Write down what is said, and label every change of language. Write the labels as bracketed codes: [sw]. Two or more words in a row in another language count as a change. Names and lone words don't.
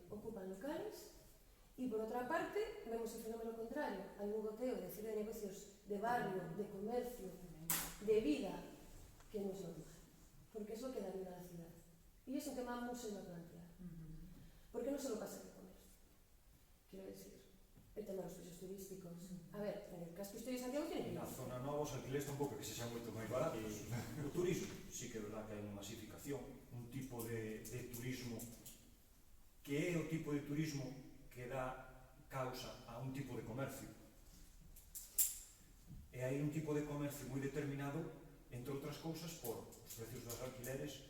[es] Ocupan locales y, por otra parte, vemos el fenómeno contrario, hay un goteo de cierre de negocios de barrio, de comercio, de vida, que no es normal, porque es lo que da vida a la ciudad. Y es un tema muy serio a plantear. Porque no solo pasa en el comercio. Quiero decir, el tema de los precios turísticos. A ver, en el casco histórico de Santiago tiene... [gl] Na zona nova os alquileres tampouco que se xa moito máis baratos. O turismo, sí que é verdad que hai unha masificación, un tipo de turismo que é o tipo de turismo que dá causa a un tipo de comercio. E hai un tipo de comercio moi determinado, entre outras cousas, por os precios dos alquileres.